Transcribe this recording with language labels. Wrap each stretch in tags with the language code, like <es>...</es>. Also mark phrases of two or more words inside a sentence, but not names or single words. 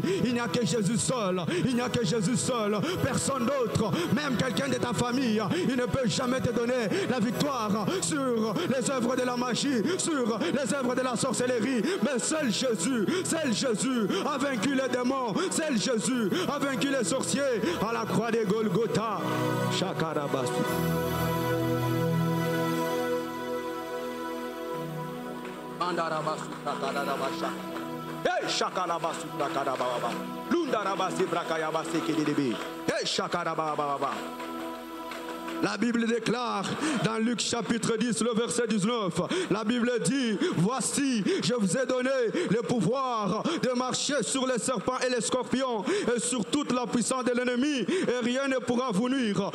<fr>Il n'y a que Jésus seul, il n'y a que Jésus seul, personne d'autre, même quelqu'un de ta famille, il ne peut jamais te donner la victoire sur les œuvres de la magie, sur les œuvres de la sorcellerie, mais seul Jésus a vaincu les démons, seul Jésus a vaincu les sorciers à la croix de Golgotha. Shakarabasu. Mandarabasu Takarabasha. Hey Shakarabasu Takarababa. Lundarabasi Brakayabasi Kidibi. Hey Shakarababa. La Bible déclare dans Luc chapitre 10, le verset 19, la Bible dit, voici, je vous ai donné le pouvoir de marcher sur les serpents et les scorpions et sur toute la puissance de l'ennemi et rien ne pourra vous nuire.</fr>